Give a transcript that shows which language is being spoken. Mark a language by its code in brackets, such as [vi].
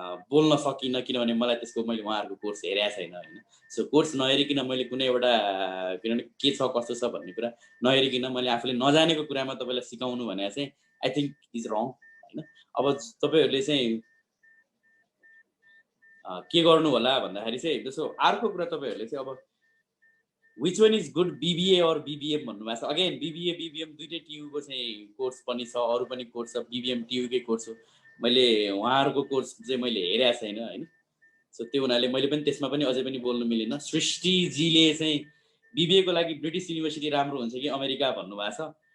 [ne] बोल्न सकिन किनभने मलाई त्यसको मैले उहाँहरुको कोर्स हेरेको छैन हैन सो कोर्स नहेरिकिन मैले कुनै एउटा किनभने के छ कस्तो छ भन्ने कुरा नहेरिकिन मैले आफूले नजानेको कुरामा तपाईलाई सिकाउनु भने चाहिँ [en] I think is wrong [ne] हैन अब तपाईहरुले चाहिँ के गर्नु होला भन्दाखेरि चाहिँ जस्तो अर्को कुरा तपाईहरुले चाहिँ अब [en] which one is good, BBA or BBM [ne] भन्नुभएको छ. अगेन BBA BBM दुईटै टियुको चाहिँ कोर्स पनि छ, अरू पनि कोर्स छ. BBM टियुकै कोर्स हो. मैले उहाँहरूको कोर्स चाहिँ मैले हेरेको छैन हैन. सो त्यो हुनाले मैले पनि त्यसमा पनि अझै पनि बोल्नु मिलेन. सृष्टिजीले चाहिँ BBA को लागि ब्रिटिश युनिभर्सिटी राम्रो हुन्छ कि अमेरिका भन्नुभएको छ.